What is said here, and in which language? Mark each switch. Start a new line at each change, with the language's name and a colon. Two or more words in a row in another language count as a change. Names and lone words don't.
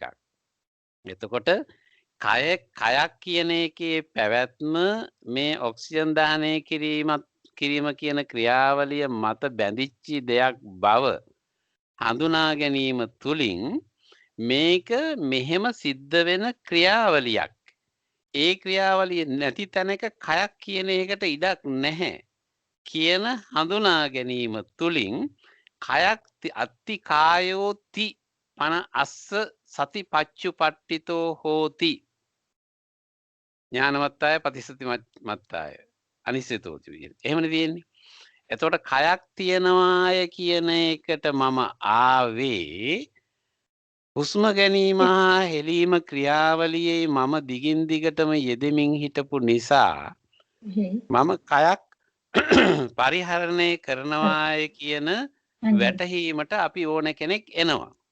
Sinhala: එතකොට කයක් කියන එකේ පැවැත්ම මේ ඔක්සිජන් දහනය කිරීම කියන ක්‍රියාවලිය මත බැඳිච්ච දෙයක් බව හඳුනා ගැනීම තුලින් මේක මෙහෙම සිද්ධ වෙන ක්‍රියාවලියක්. ඒ ක්‍රියාවලිය නැති තැනක කයක් කියන එකට ඉඩක් නැහැ කියන හඳුනා ගැනීම තුලින් කයක්
Pali: අත්ති කායෝති පන අස්ස සතිපච්චුපට්ඨිතෝ හෝති ඥානවත්තාය ප්‍රතිසති මත්තාය අනිශ්චිතෝති
Sinhala: විදිහට. එහෙමනේ තියෙන්නේ. එතකොට කයක් තියනවාය කියන එකට මම ආවේ හුස්ම ගැනීම හා හෙලීම ක්‍රියාවලියේ මම දිගින් දිගටම යෙදෙමින් හිටපු නිසා මම කයක් පරිහරණය කරනවාය කියන වැටහීමට අපි ඕන කෙනෙක් එනවා.